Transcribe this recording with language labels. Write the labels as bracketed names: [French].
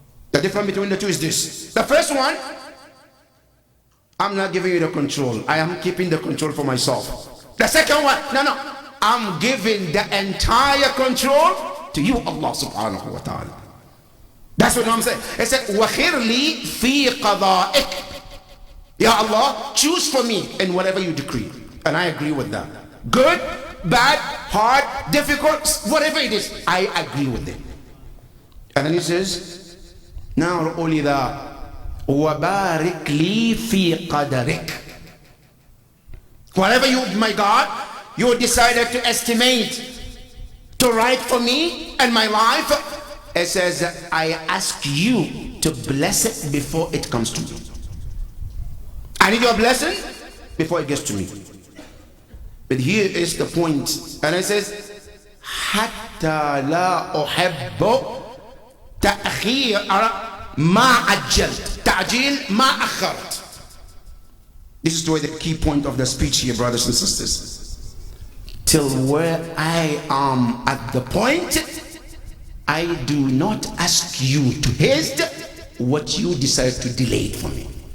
[English] The difference between the two is this. The first one, I'm not giving you the control. I am keeping the control for myself. The second one, no, I'm giving the entire control to you, Allah subhanahu wa ta'ala. That's what I'm saying. He said, [Arabic] وَخِرْ لِي فِي قَضَائِكَ. [English] Ya Allah, choose for me in whatever you decree. And I agree with that. Good, bad, hard, difficult, whatever it is, I agree with it. And then he says, now only that, [Arabic] وَبَارِكْ لِي فِي قَدَرِكَ. [English] Whatever you, my God, you decided to estimate, to write for me and my life, it says, I ask you to bless it before it comes to me. I need your blessing before it gets to me. But here is the point. And it says, [Arabic] حتى لا أحب تأخير ما عجلت تعجيل ما أخرت. [English] This is the key point of the speech here, brothers and sisters. Till where I am at the point, I do not ask you to haste what you decide to delay it for me.